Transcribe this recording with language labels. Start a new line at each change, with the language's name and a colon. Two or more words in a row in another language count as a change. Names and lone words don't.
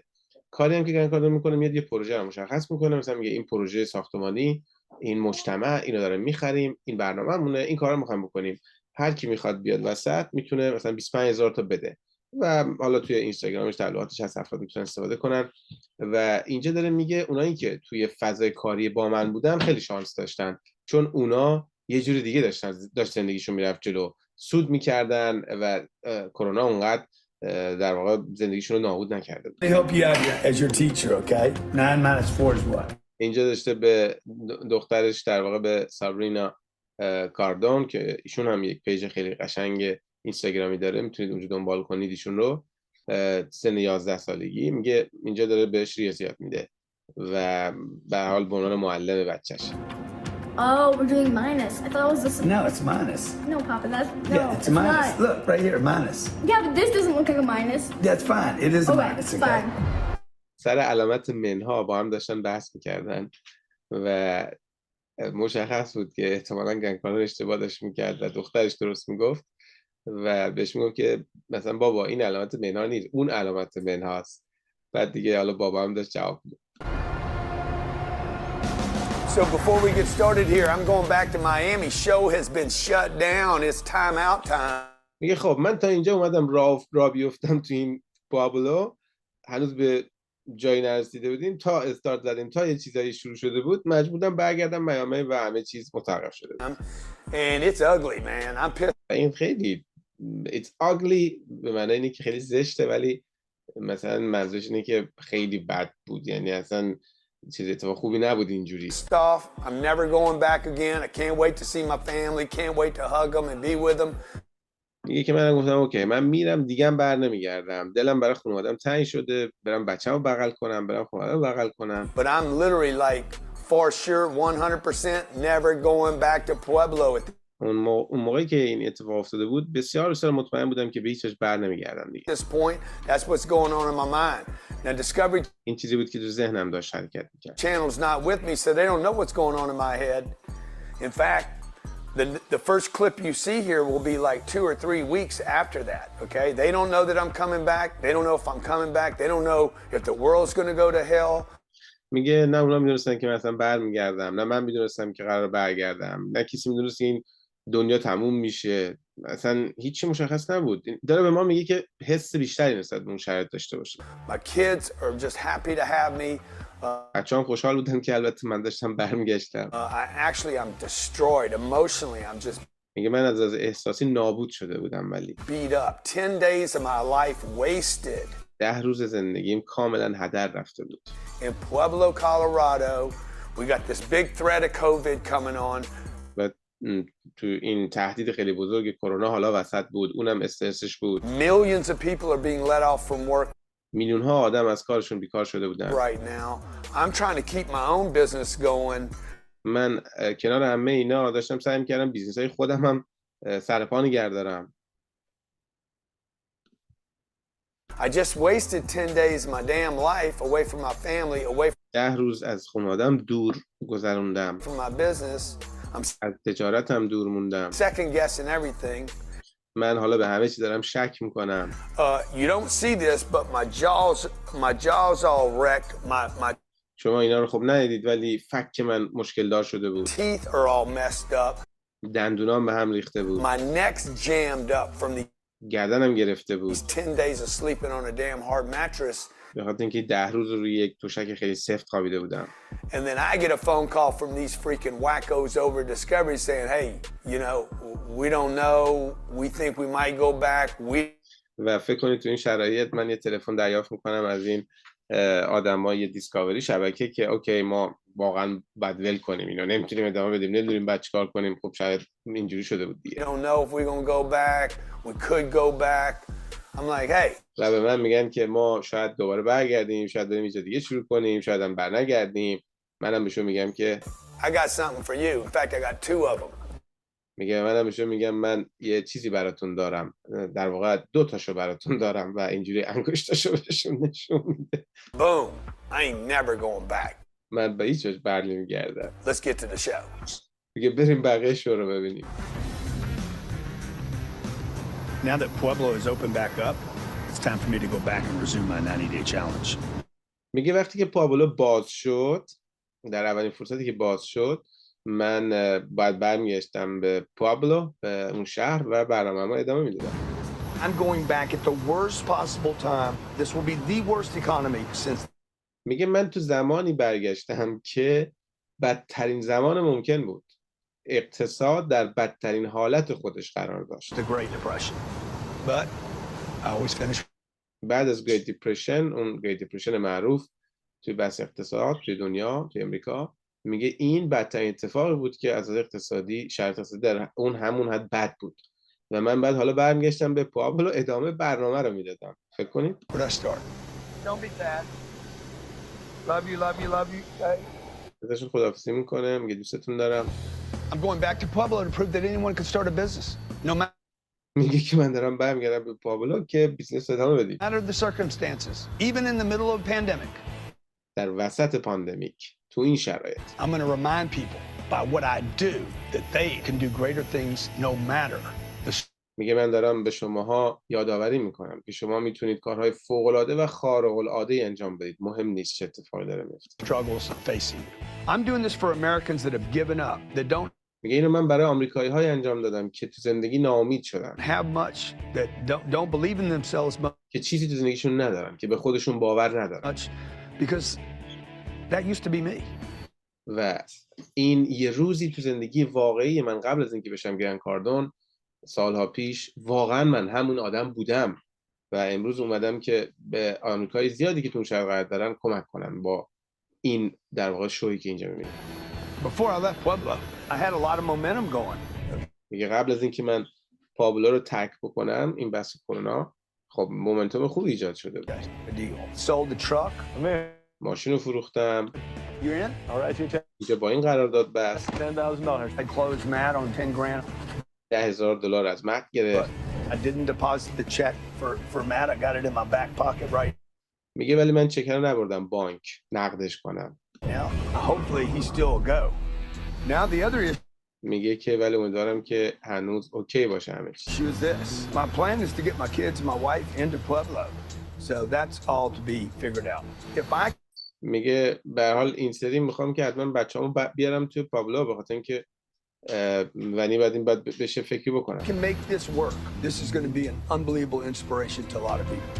Persian: کاری هم که گرند کاردون میکنه میاد یه پروژه رو مشخص میکنه، مثلا میگه این پروژه ساختمانی، این مجتمع، اینو داریم میخریم، این برنامه‌مونه، این کارا میخوایم بکنیم، هر کی میخواد بیاد وسط میتونه مثلا 25000 تا بده و حالا توی اینستاگرامش تعلیقاتش هست، افراد میتونن استفاده کنن. و اینجا داره میگه اونایی که توی فضای کاری با من بودن خیلی شانس داشتن، چون اونا یه جوری دیگه داشت زندگیشون میرفت جلو، سود میکردن و کرونا اونقدر در واقع زندگیشون رو نابود نکرده بود.
English: Let me help you out as your teacher, okay? 9 minus 4 is what? اینجا داشته به دخترش در واقع به سابرینا کاردون که ایشون هم یک پیج خیلی قشنگ اینستاگرامی داره، میتونید اونجا دنبال کنید ایشون رو. سن 11 سالگی میگه اینجا داره بهش ریاضیات میده و به هر حال به عنوان معلم بچه‌ش. Oh, we're doing minus. I thought it was this. No, it's minus. No, Papa, that's no. Yeah, it's a minus. Not. Look, right here, minus. Yeah, but this doesn't look like a minus. That's fine. It is a Okay, minus, it's okay? fine.
Persian: سر علامت منها با هم داشتن بحث میکردن و مشخص بود که احتمالاً گرند کاردون اشتباه داشت میکرد و دخترش درست میگفت و بهش میگفت که مثلا بابا این علامت منها نیست، اون علامت منهاست. بعد دیگه حالا بابا هم داشت جواب میداد.
English: So before we get started here, I'm going back to Miami. Show has been shut down. It's time out time.
Persian: میگه خب من تا اینجا اومدم راه بیفتم تو این پابلو، هنوز به جایی نرسیده بودیم، تا استارت زدیم، تا یه چیزایی شروع شده بود، مجبورم برگردم میامی و همه چیز متوقف شده بود.
English: And it's ugly, man. I'm pissed.
Persian: این خیلی
English: it's ugly
Persian: به معنی اینه که خیلی زشته، ولی مثلا منظورش اینه که خیلی بد بود، یعنی اصلا چیز اتفاق خوبی نبود اینجوری.
English: Off. I'm never going back again. I can't wait to see my family. Can't wait to hug them and be with them.
Persian: میگه که من گفتم اوکی من میرم دیگه هم بر نمیگردم، دلم برای خانواده‌ام تنگ شده، برم بچه‌مو بغل کنم، برم خانواده‌مو بغل کنم.
English: But I'm literally like for sure 100% never going back to Pueblo.
Persian: اون موقعی که این اتفاق افتاده بود بسیار مطمئن بودم که به هیچ وجه بر نمیگردم دیگه.
English: At this point, that's what's going on in my mind. Now Discovery
Persian: این چیزی بود که تو ذهنم داشت حرکت می‌کرد.
English: Channel's not with me, so they don't know what's going on in my head. In fact, the first clip you see here will be like 2 or 3 weeks after that, okay? They don't know that I'm coming back. They don't know if I'm coming back. They don't know if the world's going to go to hell.
Persian: میگه نه اونا میدونستن که مثلا برمیگردم، نه من میدونستم که قرار برگردم، نه کسی میدونست این دنیا تموم میشه، اصلا هیچی مشخص نبود. داره به ما میگه که حس بیشتری نسبت به اون شرایط داشته باشیم.
English: My kids are just happy to have me.
Persian: بچه‌ام خوشحال بودن که البته من داشتم برمیگشتم.
English: I'm destroyed emotionally. I'm just
Persian: میگه من از احساسی نابود شده بودم، ولی
English: beat up. 10 days of my life wasted.
Persian: 10 روز زندگیم کاملا هدر رفته بود.
English: In Pueblo, Colorado, we got this big threat of COVID coming on.
Persian: و تو این تهدید خیلی بزرگ کرونا حالا وسط بود، اونم استرسش بود.
English: Millions of people are being let off from work
Persian: میلیون ها آدم از کارشون بیکار شده بودن.
English: right now. I'm trying to keep my own business going.
Persian: من کنار همه اینا داشتم سعی می‌کردم بیزنس‌های خودم هم سر پا نگه دارم.
English: I just wasted 10 days of my damn life away from my family, away
Persian: 10 روز از خانواده‌ام دور گذروندم.
English: from my business. I'm
Persian: از تجارتم دور موندم.
English: second guessing everything.
Persian: من حالا به همه چی دارم شک میکنم.
English: You don't see this, but my jaws all wrecked. My
Persian: شما اینا رو خب ندیدید، ولی فک من مشکل دار شده بود.
English: teeth are all messed up.
Persian: دندونام به هم ریخته بود.
English: My neck's jammed up from
Persian: گردنم گرفته بود.
English: these 10 days of sleeping on a damn hard mattress.
Persian: به خاطر اینکه 10 روز روی یک تشک خیلی سفت خوابیده بودم.
English: And then I get a phone call from these freaking wackos over at Discovery saying, hey, you know, we don't know. We think we might go back.
Persian: و فکر کنید تو این شرایط من یه تلفن دریافت میکنم از این آدمای دیسکاوری شبکه که اوکی ما واقعا باید ول کنیم اینو، نمیتونیم ادامه بدیم، نمیدونیم بعد چیکار کنیم. خب شاید اینجوری شده بود دیگه.
English: We don't know if we're going to go back. We could go back. I'm like, hey.
Persian: و به من میگن که ما شاید دوباره برگردیم، شاید بریم اینجا دیگه شروع کنیم، شاید هم برنگردیم. منم بهشون میگم که
English: I got something for you. In fact, I got 2 of them.
Persian: منم بهشون میگم من یه چیزی براتون دارم، در واقع 2 تاشو براتون دارم و اینجوری انگشتاشو بهشون نشون میده.
English: Boom. I ain't never going back.
Persian: من به هیچ وجه بر نمیگردم.
English: Let's get to the show.
Persian: میگه بریم بقیه شو رو ببینیم.
English: Now that Pueblo is open back up, it's time for me to go back and resume my 90-day challenge.
Persian: میگه وقتی که پابلو باز شد، در اولین فرصتی که باز شد، من باید برمیگشتم به پابلو، به اون شهر و برنامه‌مو ادامه میدادم.
English: I'm going back at the worst possible time. This will be the worst economy since.
Persian: میگه من تو زمانی برگشتم که بدترین زمان ممکن بود. اقتصاد در بدترین حالت خودش قرار داشت.
English: The Great Depression. But I always finish.
Persian: بعد از Great Depression، اون Great Depression معروف توی بحث اقتصاد توی دنیا، توی امریکا، میگه این بدترین اتفاقی بود که از اقتصادی، شرایط اقتصادی در اون همون حد بد بود و من بعد حالا برمیگشتم به پابلو ادامه برنامه رو میدادم. فکر کنید.
English: Where'd I start? Don't be sad. Love you.
Persian: ازشون خداحافظی میکنه، میگه دوستتون دارم.
English: I'm going back to Pueblo to prove that anyone can start a business, no
Persian: میگه که من دارم برمیگردم به پابلو که بیزنس ادامه بدیم.
English: matter the circumstances, even in the middle of a pandemic.
Persian: در وسط پاندمیک، تو این شرایط.
English: I'm going to remind people by what I do that they can do greater things no matter the
Persian: میگه من دارم به شماها یادآوری میکنم که شما میتونید کارهای فوق‌العاده و خارق‌العاده انجام بدید. مهم نیست چه اتفاقی داره میفته.
English: struggles facing you. I'm doing this for Americans that have given up, that don't
Persian: میگه اینو من برای آمریکایی‌های انجام دادم که تو زندگی ناامید شدن،
English: have much, that don't believe in themselves
Persian: که چیزی تو زندگیشون ندارن، که به خودشون باور ندارن.
English: much, because that used to be me.
Persian: و این یه روزی تو زندگی واقعی من قبل از اینکه بشم گرند کاردون سالها پیش، واقعا من همون آدم بودم و امروز اومدم که به آمریکایی زیادی که تو اون شهر قرار دارن کمک کنم با این در واقع شویی که اینجا می‌بینید.
English: Before I left Pueblo, I had a lot of momentum going.
Persian: میگه قبل از اینکه من پابلو رو ترک بکنم، این بحث کرونا، خب مومنتوم خوب ایجاد شده بود.
English: The deal. Sold the truck.
Persian: ماشین رو فروختم.
English: You're in? All right,
Persian: اینجا با این قرارداد بست.
English: $10,000. I closed Matt on $10,000.
Persian: $10,000 از مت گرفت.
English: I didn't deposit the check for Matt. I got it in my back pocket right
Persian: میگه ولی من چک رو نبردم بانک نقدش کنم.
English: now. Hopefully he still go. Now the other issue
Persian: میگه که ولی امیدوارم که هنوز اوکی باشه همه چی.
English: is this. My plan is to get my kids and my wife into Pueblo. So that's all to be figured out. If I
Persian: میگه به هر حال این سری میخوام که حتما بچه‌مو بیارم توی پابلو، به خاطر اینکه و بعد باید بشه فکری بکنم.
English: Can make this work. This is going to be an unbelievable inspiration to a lot of people.